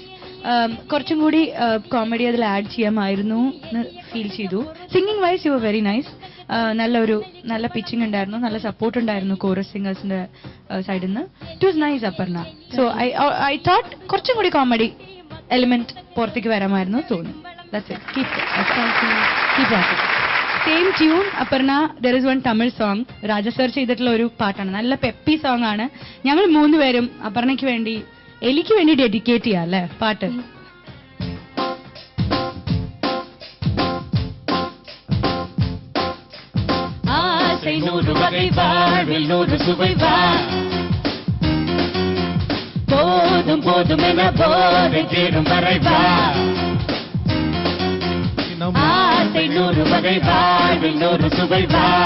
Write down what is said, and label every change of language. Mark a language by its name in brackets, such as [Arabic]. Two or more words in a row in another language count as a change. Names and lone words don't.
[Malayalam] കുറച്ചും കൂടി കോമഡി അതിൽ ആഡ് ചെയ്യാമായിരുന്നു എന്ന് ഫീൽ ചെയ്തു. [English] singing wise you were very nice. [Malayalam] നല്ല പിച്ചിങ് ഉണ്ടായിരുന്നു, നല്ല സപ്പോർട്ട് ഉണ്ടായിരുന്നു [English] chorus singers [Malayalam] സൈഡിൽ നിന്ന്. [English] it was nice Aparna. so I thought [Malayalam] കുറച്ചും കൂടി [English] comedy element [Malayalam] പുറത്തേക്ക് വരാമായിരുന്നു തോന്നുന്നു. [English] That's it. Keep rocking. Same tune, Aparna. There is one Tamil song. Raja sir [Malayalam] ചെയ്തിട്ടുള്ള ഒരു പാട്ടാണ്. നല്ല [English] peppy song [Malayalam] ആണ്. ഞങ്ങൾ 3 പേരും അപർണയ്ക്ക് വേണ്ടി എലിക്ക് വേണ്ടി ഡെഡിക്കേറ്റ് ചെയ്യാം അല്ലേ പാട്ട്? [Tamil] போதும் போதும் என போதை தேடும் வரைவா ஆசை 100 வகை வாழ்வில் 100 சுவை வா